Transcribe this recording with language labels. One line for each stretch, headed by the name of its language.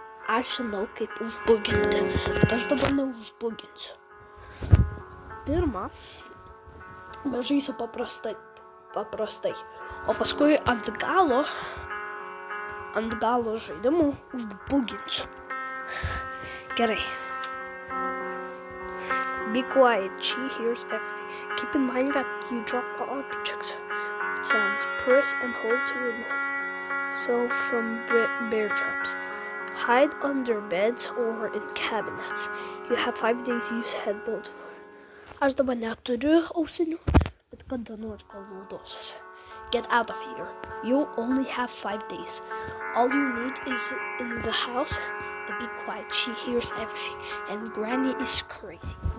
Lithuanian: Aš žinau, kaip užbuginti. Bet aš dabar neužbuginsiu. Pirma, mes žaisiu paprastai. O paskui ant galo žaidimų užbuginsiu. Gerai.
English: Be quiet, she hears everything. Keep in mind that you drop objects. It sounds. Press and hold to remove yourself from bear traps. Hide under beds or in cabinets. You have 5 days to use headphones.
Lithuanian: Aš dabar neturiu ausinių, bet kada nors gal naudosiuosi.
English: Get out of here. You only have 5 days. All you need is in the house and be quiet. She hears everything and Granny is crazy.